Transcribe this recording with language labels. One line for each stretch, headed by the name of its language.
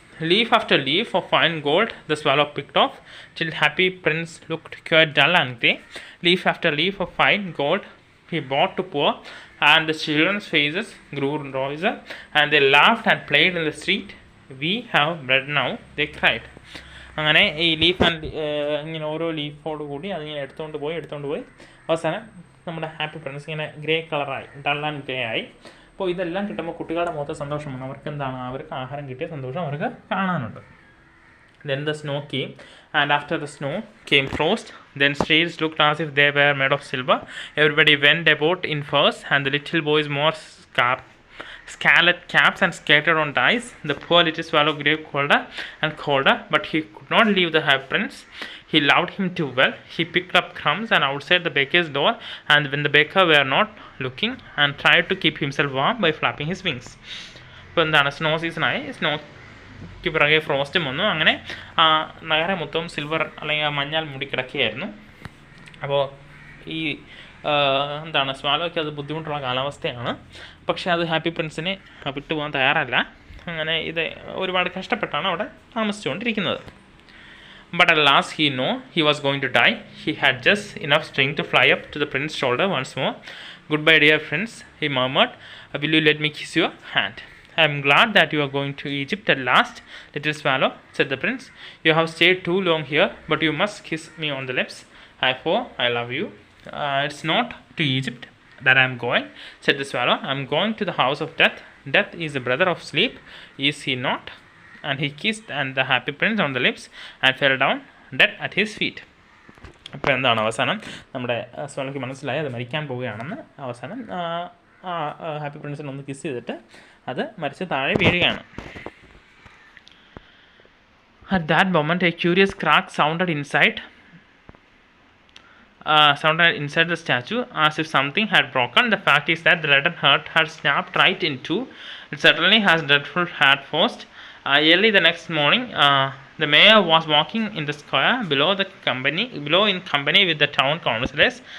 English: Leaf after leaf of fine gold the swallow picked off, till happy prince looked quite dull and grey. Leaf after leaf of fine gold he brought to poor, and the children's faces grew rosier, and they laughed and played in the street. We have bread now, they cried.
Malayalam: അങ്ങനെ ഈ leaf and ഇങ്ങനെ ഓരോ ലീഫോട് കൂടി അതിങ്ങനെ എടുത്തുകൊണ്ട് പോയി അവസാനം നമ്മുടെ ഹാപ്പി പ്രിൻസ് ഇങ്ങനെ ഗ്രേ കളറായി,
English: dull and grey
Malayalam: ആയി. അപ്പോൾ ഇതെല്ലാം കിട്ടുമ്പോൾ കുട്ടികളുടെ മുഖത്ത് സന്തോഷമാണ്, അവർക്ക് എന്താണ്, അവർക്ക് ആഹാരം കിട്ടിയ സന്തോഷം അവർക്ക് കാണാനുണ്ട്.
English: Then the snow came, and after the snow came frost. Then streets looked as if they were made of silver. Everybody went about in furs, and the little boys wore scarlet caps and scattered on dice. The poor little swallow grew colder and colder, but he could not leave the happy prince. He loved him too well. He picked up crumbs and outside the baker's door, and when the baker were not looking, and tried to keep himself warm by flapping his wings.
Malayalam: ഇപ്പോൾ എന്താണ്, snow സീസണായി, സ്നോയ്ക്ക് പിറകെ ഫ്രോസ്റ്റും വന്നു. അങ്ങനെ നഗരം മൊത്തം silver അല്ലെങ്കിൽ മഞ്ഞാൽ മൂടിക്കിടക്കുകയായിരുന്നു. അപ്പോൾ ഈ എന്താണ്, സ്വാലോയ്ക്ക് അത് ബുദ്ധിമുട്ടുള്ള കാലാവസ്ഥയാണ്. പക്ഷേ അത് ഹാപ്പി പ്രിൻസിനെ വിട്ടുപോകാൻ തയ്യാറല്ല. അങ്ങനെ ഇത് ഒരുപാട് കഷ്ടപ്പെട്ടാണ് അവിടെ താമസിച്ചുകൊണ്ടിരിക്കുന്നത്.
English: But at last he knew he was going to die. He had just enough strength to fly up to the prince's shoulder once more. "Goodbye, dear prince," he murmured. "Will you let me kiss your hand?" "I am glad that you are going to Egypt at last, little swallow," said the prince. "You have stayed too long here, but you must kiss me on the lips. For I love you." "It's not to Egypt that I am going," said the swallow. "I am going to the house of death. Death is the brother of sleep, is he not?" And he kissed the happy prince on the lips and fell down dead at his feet.
Malayalam: അപ്പോൾ എന്താണ് അവസാനം, നമ്മുടെ സ്വാലോയ്ക്ക് മനസ്സിലായി അത് മരിക്കാൻ പോവുകയാണെന്ന്. അവസാനം happy പ്രിൻസിനെ ഒന്ന് കിസ് ചെയ്തിട്ട് അത് മരിച്ച് താഴെ വീഴുകയാണ്.
English: At that moment a curious crack sounded inside the statue, as if something had broken. The fact is that the leaden heart had snapped right in two. It certainly has dreadful had forced. Early the next morning, the mayor was walking in the square below in company with the town councillors.